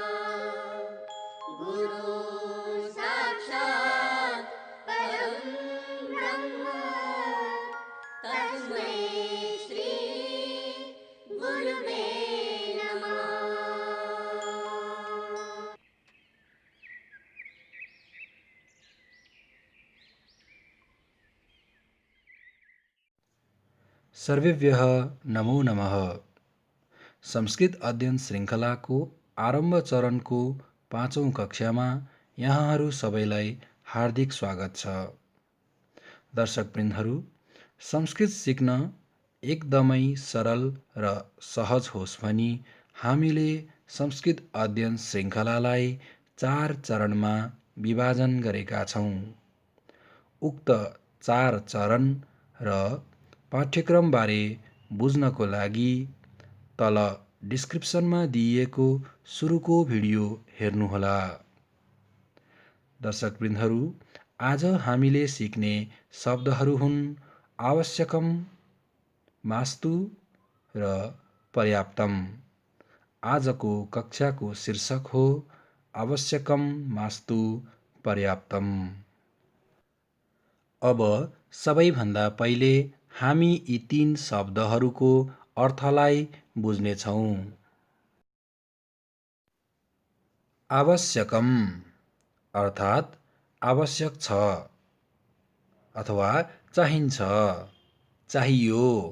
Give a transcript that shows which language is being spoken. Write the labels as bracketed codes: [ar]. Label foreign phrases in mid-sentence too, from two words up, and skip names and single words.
[sa] गुरु साक्षात् परं ब्रह्म तस्मै श्री गुरुवे नमः। सर्वेभ्यः नमो नमः। [ne] संस्कृत अध्ययन श्रृङ्खलाको आरम्भ चरणको 5औं कक्षामा यहाँहरू सबैलाई हार्दिक स्वागत छ। दर्शकवृन्दहरू, संस्कृत सिक्न एकदमै सरल र सहज होस् भनी हामीले संस्कृत अध्ययन श्रृङ्खलालाई 4 चरणमा विभाजन गरेका छौँ। उक्त 4 चरण र पाठ्यक्रमबारे बुझ्नको लागि तल डिस्क्रिप्सनमा दिइएको सुरुको भिडियो हेर्नुहोला। दर्शकवृन्दहरू, आज हामीले सिक्ने शब्दहरू हुन् [sa] आवश्यकम, मास्तु [ne] र पर्याप्तम। आजको कक्षाको शीर्षक हो [sa] आवश्यकम, मास्तु, पर्याप्तम। [ne] अब सबैभन्दा पहिले हामी यी 3 शब्दहरूको अर्थलाई बुझ्नेछौँ। आवश्यकम अर्थात् आवश्यक छ अथवा चाहिन्छ, चाहियो।